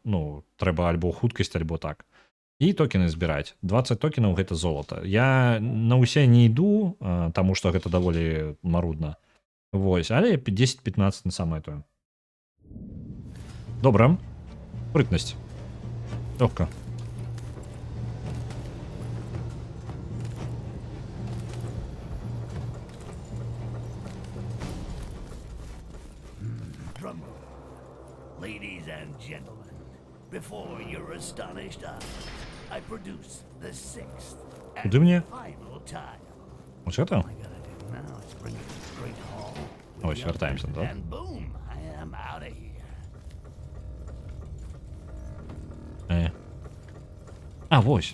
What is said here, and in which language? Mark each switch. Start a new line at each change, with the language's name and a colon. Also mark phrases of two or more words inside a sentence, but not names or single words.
Belarusian: Ну, трэба альбо хуткасць, альбо так. І токены збіраць. 20 токенаў — гэта золата. Я на ўсе не іду, таму што гэта даволі марудна. Вось, але 10-15 на самае тое. Добра. Спрытнасць. Лёгка.
English: Ladies and gentlemen, before your astonished eyes, I produce the 6th and
Belarusian: Куды мне?
English: final tile.
Belarusian: Ось гэта?
English: All I gotta do now is bring it to the great hall.
Belarusian: Ось, вяртаемся, да?
English: And boom, I am out of here.
Belarusian: Вось.